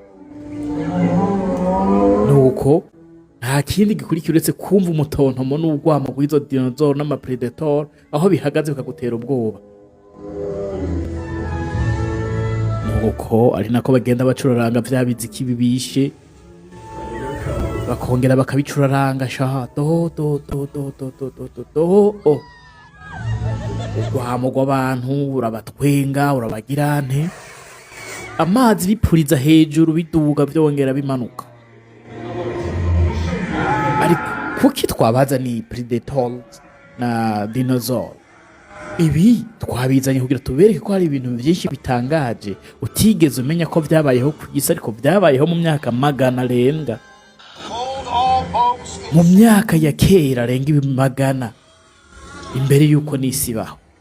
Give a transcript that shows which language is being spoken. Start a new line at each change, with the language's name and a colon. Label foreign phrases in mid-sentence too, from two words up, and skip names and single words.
Rundi: Nuko nta kindi gikurikira uretse kumva umutontomo n'ubwamo bw'izo dinosaur n'ama predator, aho bihagaze bikagutera ubwoba. Nuko ari nako bagenda bacuraranga vya biziki bibishe, bakongera bakabicuraranga shaha do do do do do do do do do. Ubwamo bw'abantu urabatwenga, urabagirante, amazi bipuriza hejuru, biduga byongera bimanuka. Ariko kuki twabaza ni predators na dinosaur? Ibi twabizanye kugira tubereke ko hari ibintu byinshi bitangaje utigeze umenya ko byabayeho ku isi, ariko byabayeho mu myaka magana arenga, mu myaka ya kera arenga magana, imbere yuko n'isi baho.